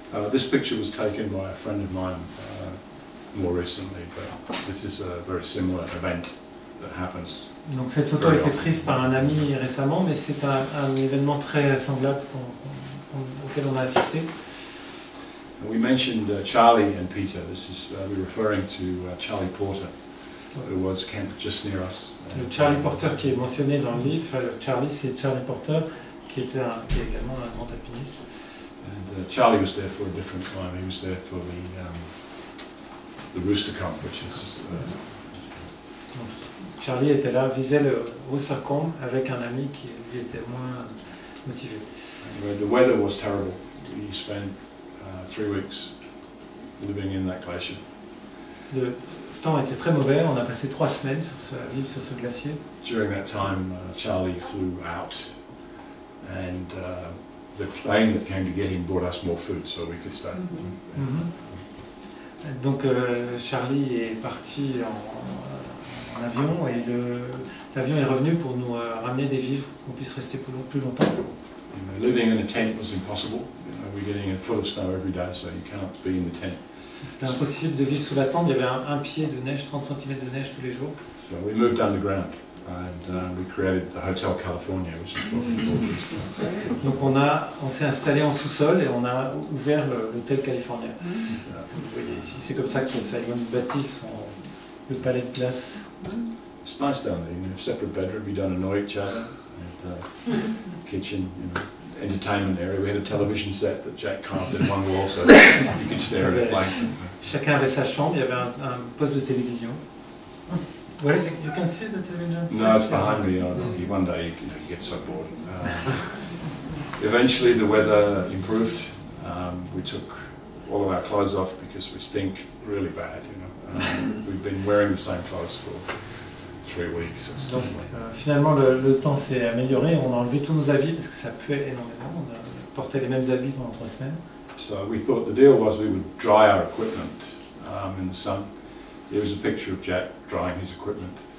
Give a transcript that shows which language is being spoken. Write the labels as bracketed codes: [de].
[en] This picture was taken by a friend of mine more recently, but this is a very similar event that happens. [fr] Donc cette photo a été prise par un ami récemment, mais c'est un événement très semblable auquel on a assisté. [en] We mentioned Charlie and Peter. This is we're referring to Charlie Porter, who was camped just near us. [fr] Le Charlie Porter qui est mentionné dans le livre, Charlie, c'est Charlie Porter qui est également un grand alpiniste. [en] And Charlie was there for a different climb. He was there for the Rooster Comb, which is. [fr] Charlie était là, visait le Rooster Comb avec un ami qui lui était moins motivé. [en] The weather was terrible. We spent 3 weeks living in that glacier. [fr] Le temps était très mauvais. On a passé 3 semaines à vivre sur ce glacier. [en] During that time, Charlie flew out, and the plane that came to get him brought us more food, so we could stay. [fr] Donc Charlie est parti en avion et l'avion est revenu pour nous ramener des vivres, qu'on puisse rester plus longtemps. [en] Living in a tent was impossible. We're getting a foot of snow every day, so you can't be in the tent. [fr] C'était impossible de vivre sous la tente. Il y avait un pied de neige, 30 cm de neige tous les jours. [en] So we moved underground, and we created the Hotel California, which is what we call. [fr] Donc on s'est installé en sous-sol et on a ouvert l'hôtel California. Vous voyez ici, c'est comme ça que Simon bâtit le palais de glace. [en] It's nice down there. You have separate bedroom. You don't annoy each other. And, kitchen, entertainment area. We had a television set that Jack carved in one wall, so you could stare at it blankly. [fr] Chacun avait sa chambre. Il y avait un poste de télévision. [en] Where is it? You can see the television set? No, it's behind me. One day you get so bored. Eventually the weather improved. We took all of our clothes off because we stink really bad. We've been wearing the same clothes for 3 weeks. [fr] Donc, finalement, le temps s'est amélioré. On a enlevé tous nos habits parce que ça puait énormément. On a porté les mêmes habits pendant 3 semaines. [en] So we thought the deal was we would dry our equipment in the sun. There was a picture of Jack drying his equipment.